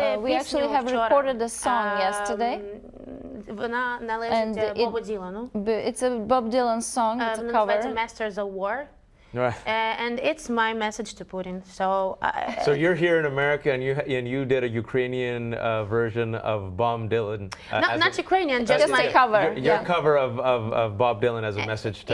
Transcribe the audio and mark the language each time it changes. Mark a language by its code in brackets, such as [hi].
[en] We actually have recorded a song yesterday. [uk] Вона належить Бобу Ділану. [en] It's a Bob Dylan song. It's a cover. [uk] Називається Masters of War. [en] Right. And it's my message to Putin. So you're here in America, and you did a Ukrainian version of Bob Dylan. Not Ukrainian, just my cover. Your cover of Bob Dylan as a message to.